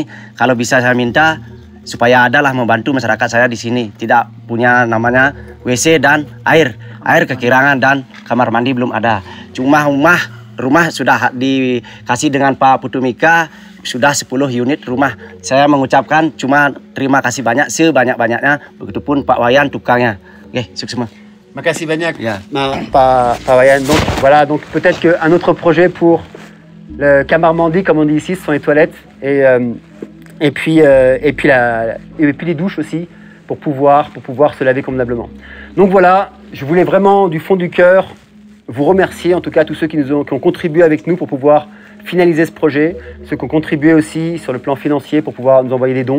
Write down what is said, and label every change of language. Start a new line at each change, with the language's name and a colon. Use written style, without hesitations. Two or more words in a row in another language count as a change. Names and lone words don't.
Indonesian: Kalau bisa saya minta supaya adalah membantu masyarakat saya di sini tidak punya namanya WC dan air kekurangan dan kamar mandi belum ada. Cuma rumah sudah dikasih dengan Pak Putu Mika. Sudah 10 unit rumah. Saya mengucapkan cuma terima kasih banyak, sebanyak-banyaknya. Begitupun Pak Wayan tukangnya. Oke, sukses. Merci banyak, Yeah. Pak Wayan.
French: Donc voilà, donc peut-être qu'un autre projet pour le
Indonesian: Kamar Mandi,
French: comme on dit ici, ce sont les toilettes et puis les douches aussi pour pouvoir se laver convenablement. Donc voilà, je voulais vraiment du fond du cœur vous remercier, en tout cas tous ceux qui ont contribué avec nous pour pouvoir finaliser ce projet, ceux qui ont contribué aussi sur le plan financier pour pouvoir nous envoyer des dons.